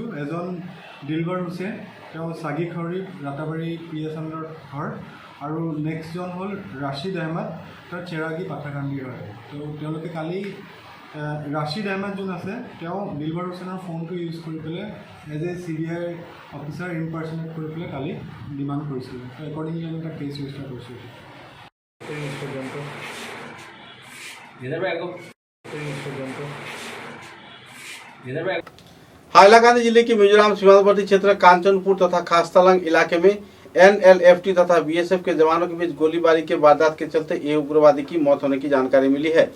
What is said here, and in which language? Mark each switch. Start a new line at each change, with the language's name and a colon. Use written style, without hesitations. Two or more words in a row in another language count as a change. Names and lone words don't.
Assamese: এজন দিলবাৰ হুছেইন, তেওঁ চাগি খাউৰী ৰাতাবাৰী PS আণ্ডাৰত ঘৰ, আৰু নেক্সটজন হ'ল ৰাছিদ আহমেদ, তেওঁ চেৰাগী পাথাকান্দিৰ হয়। তো তেওঁলোকে কালি ৰাছিদ আহমেদ যোন আছে তেওঁ দিলবাৰ হুছেইনৰ ফোনটো ইউজ কৰি পেলাই
English: as a CBI officer impersonate
Assamese: কৰি পেলাই কালি ডিমাণ্ড কৰিছিলে। তো একৰ্ডিংলি আমি এটা কেছ ৰেজিষ্টাৰ কৰিছোঁ।
Hindi: हाइलाकांदी जिले के मिजोरम सीमांतवर्ती क्षेत्र कांचनपुर तथा खासतलांग इलाके में एनएलएफटी तथा बीएसएफ के जवानों के बीच गोलीबारी के वारदात के चलते एक उग्रवादी की मौत होने की जानकारी मिली है।